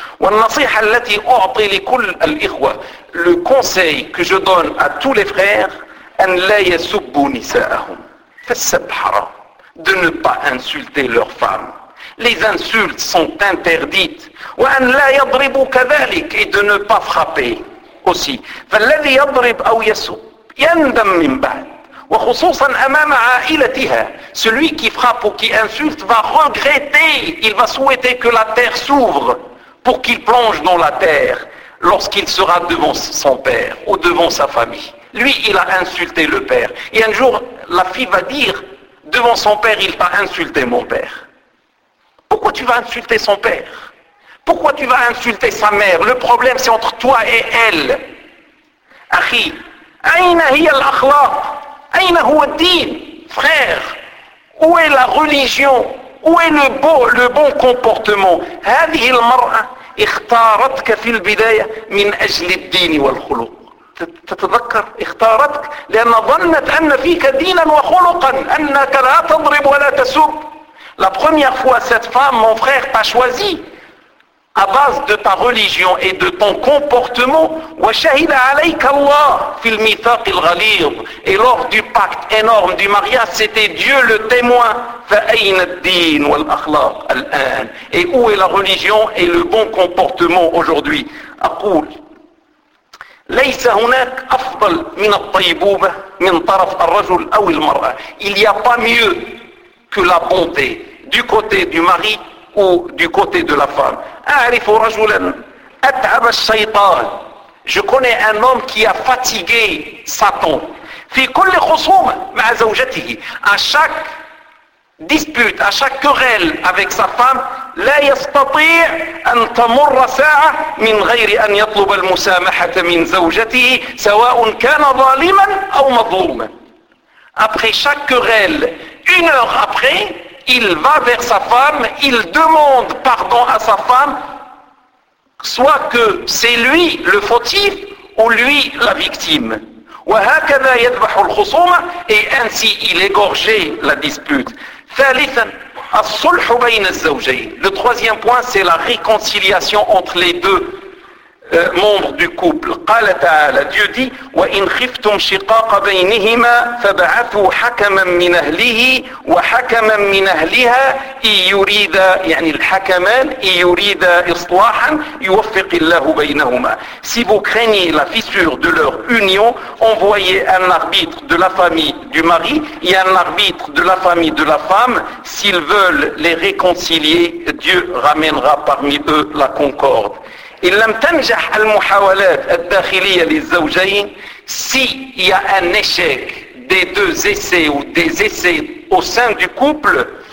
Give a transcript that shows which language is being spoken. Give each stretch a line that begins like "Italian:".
French: Le conseil que je donne à tous les frères, de ne pas insulter leurs femmes. Les insultes sont interdites.
Arabic: وأن لا يضرب كذلك,
French: et de ne pas frapper aussi.
Arabic: فالذي يضرب أو يسب يندم من بعد, وخصوصا امام عائلتها.
French: Celui qui frappe ou qui insulte va regretter, il va souhaiter que la terre s'ouvre pour qu'il plonge dans la terre lorsqu'il sera devant son père ou devant sa famille. Lui, il a insulté le père. Et un jour, la fille va dire, devant son père, il t'a insulté, mon père. Pourquoi tu vas insulter son père? Pourquoi tu vas insulter sa mère? Le problème, c'est entre toi et elle.
Arabic: Akhi, aïna hiya l'akhlaq, aïna huwa din,
French: frère, où est la religion? Où est le bon comportement?
Arabic: هذه المرأة اختارتك في البداية من أجل الدين والخلق. تتذكر اختارتك لأن ظنت أن فيك دينا وخلقا أنك لا تضرب ولا تسب.
French: La première fois cette femme, mon frère, t'a choisi à base de ta religion et de ton comportement.
Arabic: وشهد عليك الله في الميثاق الغليظ.
French: Et lors du pacte énorme du mariage, c'était Dieu le témoin.
Arabic: فأين الدين والأخلاق الآن.
French: Et où est la religion et le bon comportement aujourd'hui?
Arabic: أقول ليس هناك أفضل من الطيبوبة من طرف الرجل أو المرأة.
French: Il n'y a pas mieux que la bonté du côté du mari ou du côté de la femme.
Arabic: أعرف رجلا أتعب الشيطان.
French: Je connais un homme qui a fatigué Satan.
Arabic: في كل خصومة مع زوجته.
French: À chaque dispute, à chaque querelle avec sa femme,
Arabic: لا يستطيع أن تمر ساعة من غير أن يطلب المسامحة من زوجته سواء كان ظالما أو مظلوما.
French: Après chaque querelle, une heure après, il va vers sa femme, il demande pardon à sa femme, soit que c'est lui le fautif ou lui la victime.
Arabic: وهكذا يذبح الخصومة.
French: Et ainsi il égorgeait la dispute.
Arabic: ثالثا الصلح بين الزوجين.
French: Le troisième point, c'est la réconciliation entre les deux membres du couple.
Arabic: قال تعالى,
French: Dieu dit,
Arabic: وإن خفتم شقاق بينهما فبعثوا حكما من أهله وحكما من أهلها إن يريد, يعني الحكمان, إن يريد إصلاحا يوفق الله بينهما.
French: Si vous craignez la fissure de leur union, envoyez un arbitre de la famille du mari et un arbitre de la famille de la femme. S'ils veulent les réconcilier, Dieu ramènera parmi eux la concorde.
Arabic: إن لم تنجح المحاولات الداخلية للزوجين,
French: si y a un échec des deux essais ou des essais au sein du couple,